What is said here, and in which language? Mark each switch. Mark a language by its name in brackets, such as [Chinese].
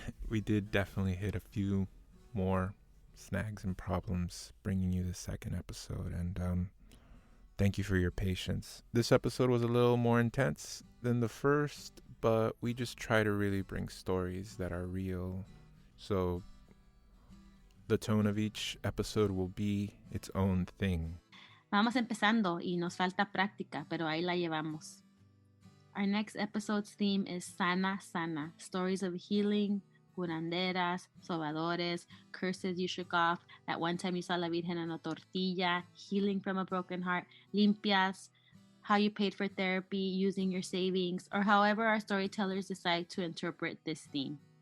[English] We did definitely hit a few more snags and problems bringing you the second episode, and thank you for your patience. This episode was a little more intense than the first, but we just try to really bring stories that are real. So the tone of each episode will be its own thing. [Spanish] Vamos empezando y nos falta práctica, pero ahí la llevamos. [English] Our next episode's theme is Sana Sana, stories of healing, curanderas, sobadores, curses you shook off, that one time you saw la Virgen en a tortilla, healing from a broken heart, limpias, how you paid for therapy using your savings, or however our storytellers decide to interpret this theme.